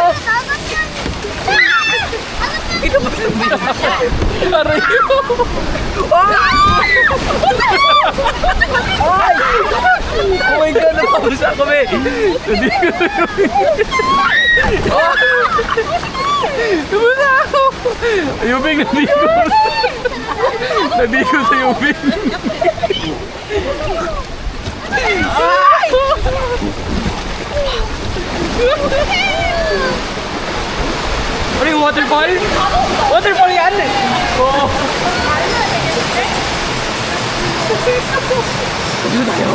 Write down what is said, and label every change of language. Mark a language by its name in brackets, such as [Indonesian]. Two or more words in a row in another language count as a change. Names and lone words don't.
[Filipino] Aray! [English] Oh my God, [Filipino] napausa kami. Napausa ako. Yubing, nadigos. Nadigos sa Yubing. Ano yung waterfall? Waterfall yan! Oo. Dito tayo.